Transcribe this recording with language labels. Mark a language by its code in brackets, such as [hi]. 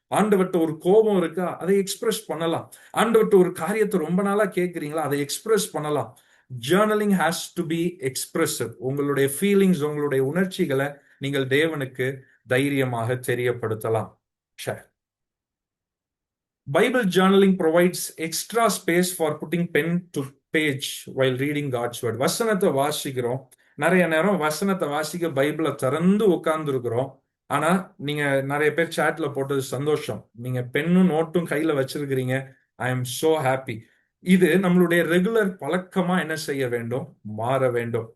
[ta] ஆண்டவர்கிட்ட ஒரு கோபம் இருக்கா, அதை எக்ஸ்பிரஸ் பண்ணலாம். ஆண்டவர்கிட்ட ஒரு காரியத்தை ரொம்ப நாளா கேட்குறீங்களா, அதை எக்ஸ்பிரஸ் பண்ணலாம். [en] Journaling has to be expressive. [ta] உங்களுடைய ஃபீலிங்ஸ், உங்களுடைய உணர்ச்சிகளை நீங்கள் தேவனுக்கு தைரியமாக தெரியப்படுத்தலாம். [en] Bible journaling provides extra space for putting pen to page while reading God's word. [ta] வசனத்தை வாசிக்கிறோம், நிறைய நேரம் வசனத்தை வாசிக்க பைபிளை திறந்து உட்கார்ந்து இருக்கிறோம். ஆனா நீங்க நிறைய பேர் சாட்ல போட்டது சந்தோஷம், நீங்க பென்னும் நோட்டும் கையில வச்சிருக்கிறீங்க. [en] I am so happy. [ta] இது நம்மளுடைய ரெகுலர் பழக்கமா என்ன செய்ய வேண்டும், மாற வேண்டும்.